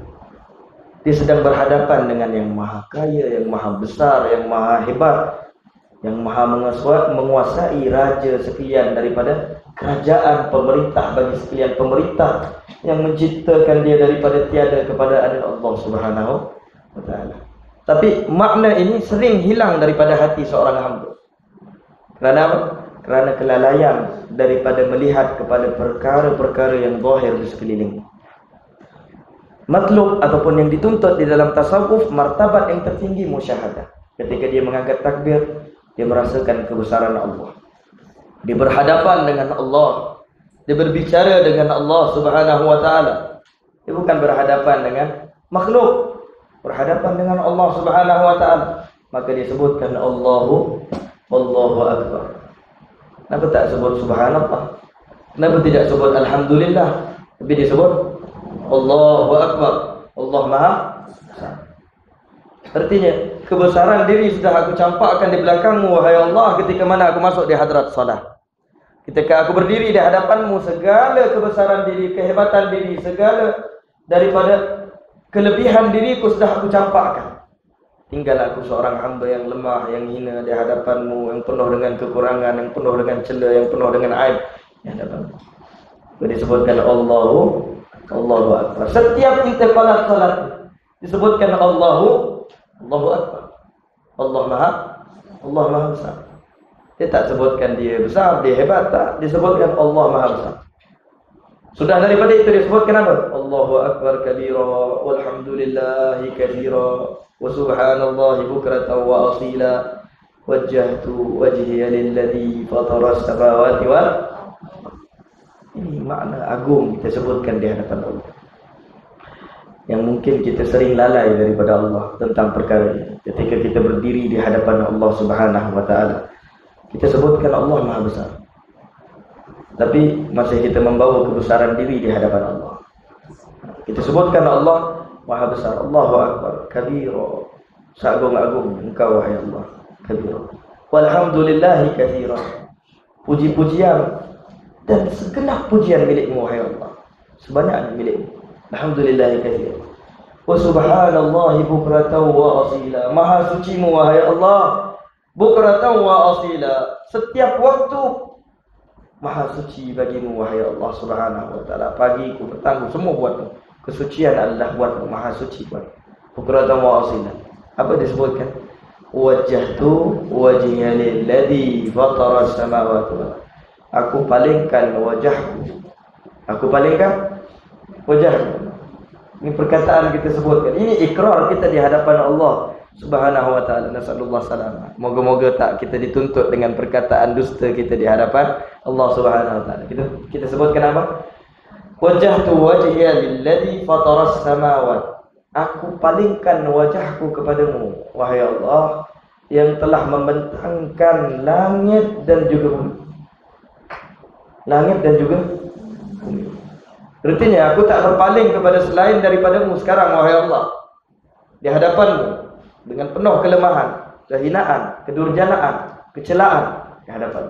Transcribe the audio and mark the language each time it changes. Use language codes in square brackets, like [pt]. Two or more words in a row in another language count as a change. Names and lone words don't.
[ms] Dia sedang berhadapan dengan yang maha kaya, yang maha besar, yang maha hebat, yang maha menguasai raja sekian daripada kerajaan pemerintah bagi sekalian pemerintah, yang menciptakan dia daripada tiada kepada ada Allah [ar] سبحانه وتعالى. [ms] Tapi makna ini sering hilang daripada hati seorang hamba. Kerana apa? Kerana kelalaian daripada melihat kepada perkara-perkara yang zahir di sekeliling. Matlub ataupun yang dituntut di dalam tasawuf, martabat yang tertinggi musyahadah. Ketika dia mengangkat takbir, dia merasakan kebesaran Allah. Dia berhadapan dengan Allah. Dia berbicara dengan Allah [ar] سبحانه وتعالى. [ms] Dia bukan berhadapan dengan makhluk, berhadapan dengan Allah [ar] سبحانه وتعالى. [ms] Maka disebutkan [ar] الله أكبر. [ms] Kenapa tak sebut subhanallah? Kenapa tidak sebut alhamdulillah? Tapi disebut [ar] الله أكبر. [ms] Allah Maha Besar. Artinya kebesaran diri sudah aku campakkan di belakangmu wahai Allah ketika mana aku masuk di hadrat salat. Ketika aku berdiri di hadapanmu, segala kebesaran diri, kehebatan diri, segala daripada kelebihan diriku sudah aku campakkan. Tinggal aku seorang hamba yang lemah, yang hina di hadapanmu, yang penuh dengan kekurangan, yang penuh dengan celah, yang penuh dengan aib di hadapanmu. Disebutkan [ar] الله أكبر. [ms] Setiap intiqalat salat disebutkan [ar] الله أكبر. [ms] Allah Maha Besar. Dia tak sebutkan dia besar, dia hebat, tak. Disebutkan Allah Maha Besar. Sudah daripada itu disebutkan apa? [ar] الله أكبر كبيرا والحمد لله كثيرا وسبحان الله بكرة وأصيلا وجهت وجهي للذي فطر السماوات وال. [ms] Ini makna agung kita sebutkan di hadapan Allah, yang mungkin kita sering lalai daripada Allah tentang perkara ini. Ketika kita berdiri di hadapan Allah [ar] سبحانه وتعالى, [ms] kita sebutkan Allah Maha Besar, tapi masih kita membawa kebesaran diri di hadapan Allah. Kita sebutkan Allah Maha Besar, [ar] الله أكبر كبيرا, [ms] seagung-agung Engkau wahai Allah, kabira. [ar] والحمد لله كثيرا, [ms] puji-pujian dan segenap pujian milikmu wahai Allah, sebanyak milikmu. [ar] الحمد لله كثيرا وسبحان الله بكرة وأصيلا. [ms] Maha sucimu wahai Allah, [ar] بكرة وأصيلا, [ms] setiap waktu maha suci bagimu wahai Allah [ar] سبحانه وتعالى. [ms] Pagi ku, petang ku, semua buatmu. Kesucian adalah buatmu, maha suci buat. [ar] بكرة وأصيلا. [ms] Apa disebutkan? [ar] وجهت وجهي للذي فطر السماوات والأرض. [ms] Aku palingkan wajahku. Aku palingkan wajahku. Ini perkataan kita sebutkan. Ini ikrar kita di hadapan Allah [ar] سبحانه وتعالى. نسأل الله سلام. [ms] Moga-moga tak kita dituntut dengan perkataan dusta kita di hadapan Allah [ar] سبحانه وتعالى. [ms] Kita sebutkan apa? [ar] وجهت وجهي للذي فطر السماوات. [ms] Aku palingkan wajahku kepadamu wahai Allah yang telah membentangkan langit dan juga bumi. Langit dan juga bumi. Artinya aku tak berpaling kepada selain daripadamu sekarang wahai Allah, di hadapanmu dengan penuh kelemahan, kehinaan, kedurjanaan, kecelaan di hadapanmu.